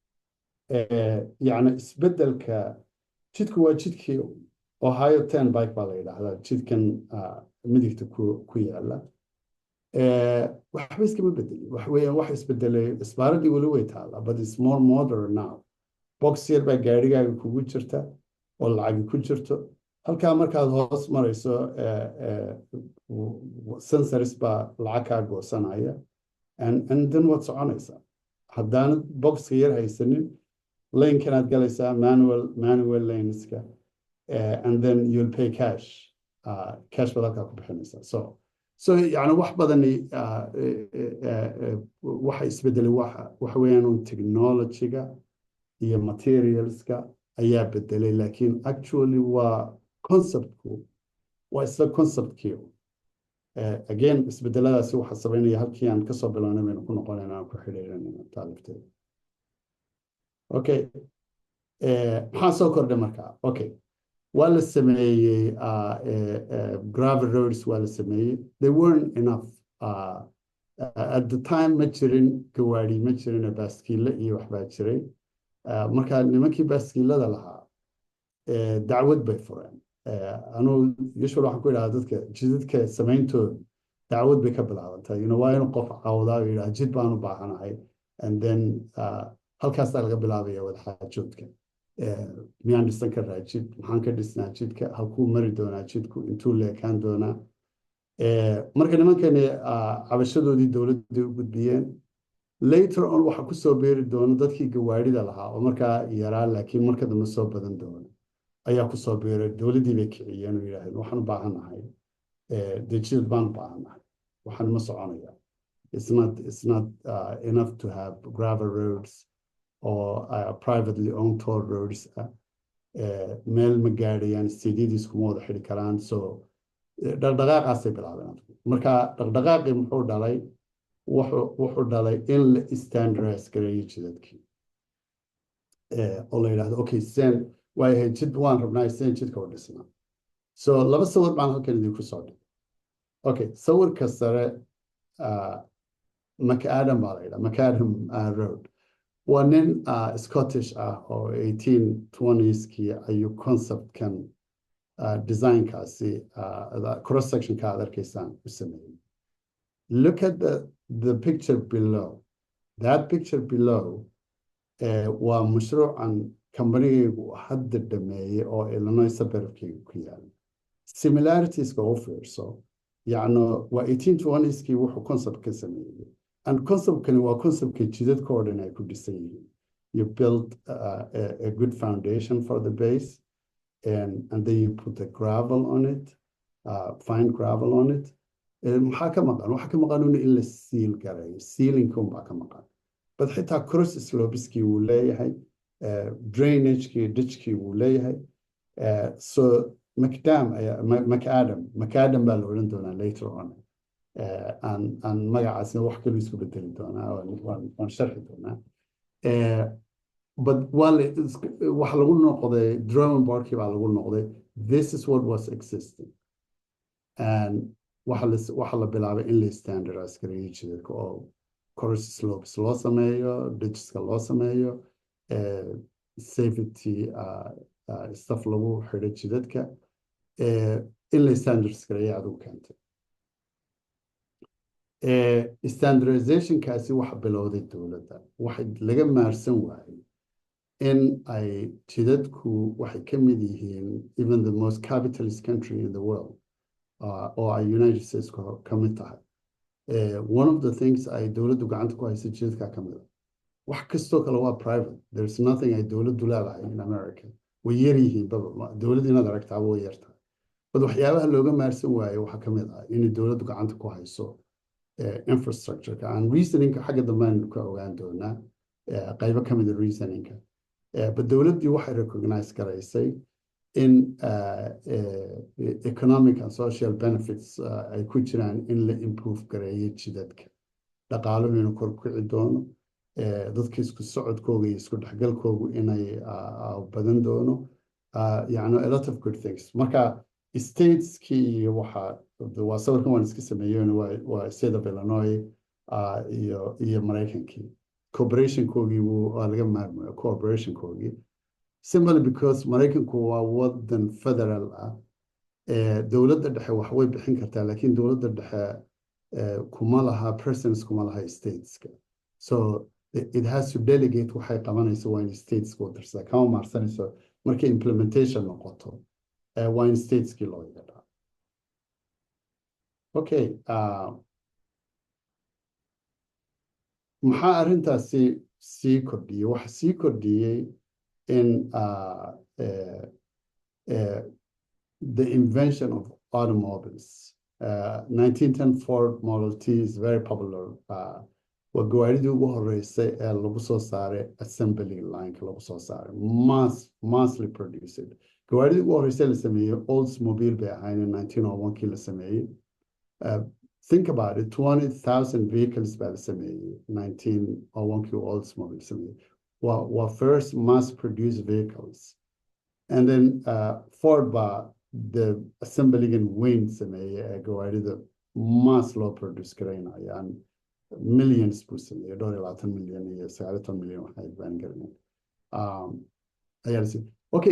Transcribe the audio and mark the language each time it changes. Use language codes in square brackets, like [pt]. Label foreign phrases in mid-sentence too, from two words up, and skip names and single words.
[so] isbedelka jidku waa jidkii Ohio Turnpike baa la yidhaahdaa jidkan midigta ku yaala waxba iskama bedelin wax weeyaan wax isbedelay isbaaradii weli way taallaa [en] but it's more modern now [so] box yar baa gaarigaaga kugu jirta oo lacagi ku jirto halkaa markaad hoos marayso sensors baa lacag kaa goosanaya [en] and then [so] waad soconaysaa haddaanad boxka yar haysanin lane-kanaad galaysaa manual laneska [en] and then you'll pay cash [so] baad halkaa ku bixinaysaa so wax badani waxa isbedelay waxa weeyaan un technologyga iyo materialska ayaa bedelay laakiin actually waa conceptku waa isla conceptkii again isbedeladaasi waxa sameynaya halkii aan kasoo bilownay baynu ku noqonaynaa aan ku xidhiidhanayna taalifteeda okay maxaa soo kordhay markaa okay waa la sameeyey [en] gravel roads [so] waa la sameeyey they [en] weren't enough at the time [so] ma jirin gawaari ma jirin baaskiile iyo waxbaa jiray marka nimankii baaskiilada lahaa dacwad bay fureen anuu usual waxaan ku idhaha dadka jidadka samayntooda dacwad bay ka bilaabantaa waa inuu qof cawdaa oo yidhaha jid baan u baahanahay [en] and then [so] halkaasaa laga bilaabaya wadaxaajoodka miyaan dhisan karaa jid maxaan ka dhisnaa jidka halkuu mari doonaa jidku intuu leekaan doonaa marka nimankani cabashadoodii dowladday u gudbiyeen [en] later on [so] waxa kusoo beeri doona dadkii gawaarida lahaa oo markaa yaraa laakiin marka dambe soo badan doona ayaa kusoo beeray dowladdii bay kiciyeen oo yidhaahdeen waxaan u baahanahay dee jidad baan u baahanahay waxaan ma soconaya [en] it's not enough to have gravel roads or privately owned toll roads [so] meel ma gaadhayaan stadiadiis kuma wada xidhi karaan so dhaqdhaqaaqaasay bilaabeen marka dhaqdhaqaaqii muxuu dhalay wuxuu dhalay in la standardize gareeyo jidadkii oo la yidhahdo okay sen waayahay jid waan rabnaa sen jidka u dhisnaa so laba sawir baan halkan idinku soo dhigay okay sawirka sare macadam baa la yidhaha [en] macadam road [so] waa nin Scottish oo 1820skii ayuu conceptkan designkaasi cross sectionka aad arkaysaan u sameeyey [en] look at the picture below that picture below [so] waa mashruucan kambanigaygu hadda dhameeyey oo Illinois suburbkayga ku yaala similarities-ka u fiirso yacno waa 1820skii wuxuu concept ka sameeyey and conceptkani waa conceptka jidadka oo dhan ay ku dhisan yihiin [en] you build a good foundation for the base and then you put the gravel on it fine gravel on it [so] maxaa ka maqan waxaa ka maqan in la seal gareeyo sealing unbaa ka maqan but xitaa cross slopeskii wuu leeyahay drainagekii ditchkii wuu leeyahay so macadam baa la odhan doonaa [en] later on [so] aan magacaasna wax kaluu isku bedeli doonaa waan sharxi doonaa but waxa lagu noqday drawing boardkii baa lagu noqday [en] this is what was existing [so] and waxa la bilaabay in la standardize gareeyo jidadka oo [en] cross slopes [so] loo sameeyo ditcheska loo sameeyo [en] safety stuff [so] lagu xidho jidadka in la standardize gareeyo adigu keentay standardizationkaasi waxa bilowday dowladda waxa laga maarsan waayey in ay jidadku waxay ka mid yihiin [en] even the most capitalist country in the world [so] oo ay United States ka mid tahay [en] one of the things [so] ay dowladdu gacanta ku hayso jidadka ka mid wax kastoo kale waa private [en] there's nothing [so] ay dowladdu leedahay [en] in America [so] way yar yihiin dowladdu inaad aragtaa way yartahay bad waxyaabaha looga maarsan waayey waxa ka mid ah in dowladdu gacanta ku hayso [en] infrastructure and reasoning [so] xagga dambe aynu ka ogaan doonaa qaybo ka mid reasoningka but dowladdii waxay recognize garaysay in [en] economic and social benefits [so] ay ku jiraan in la improve gareeyo jidadka dhaqaaluhu inuu kor kici doono dadka isku socodkooga iyo isku dhexgalkoogu inay badan doono yacni [en] a lot of good things [so] marka stateskii iyo waa sawirkan waan iska sameeyeen waa state of Illinois iyo Mareykankii cooperationkoogii waa laga maarmayo cooperationkoogii [en] simply because [so] Mareykanku waa wadan federal dowladda dhexe wax way bixin kartaa laakiin dowladda dhexe kuma laha presence kuma laha stateska [en] so it has to delegate [so] waxay qabanayso waa in stateska u dirsaa kama maarsanayso markay implementation noqoto waa in stateskii loo yeedhaa okay maxaa arrintaasi sii kordhiyey waxa sii kordhiyey [en] in the invention of automobiles [so] 1910 Ford Model T [en] is very popular [so] waa gawaaridii ugu horeysay ee lagu soo saaray assembly lineka lagu soo saaray massly produced gawaaridii ugu horeysay la sameeyey Oldsmobile bay ahayn in 1901kii la sameeyey [en] think about it 20,000 vehicles by the [so] sameeyey 1901kii Oldsmobile sameeyey [en] were first mass-produced vehicles. And then [so] Ford [en] the assembling [so] in weyn sameeyey gawaarida mass loo produce garaynayaan millions buu sameeyey $20 million iyo $19 million waxay baan garanay ayaa la okay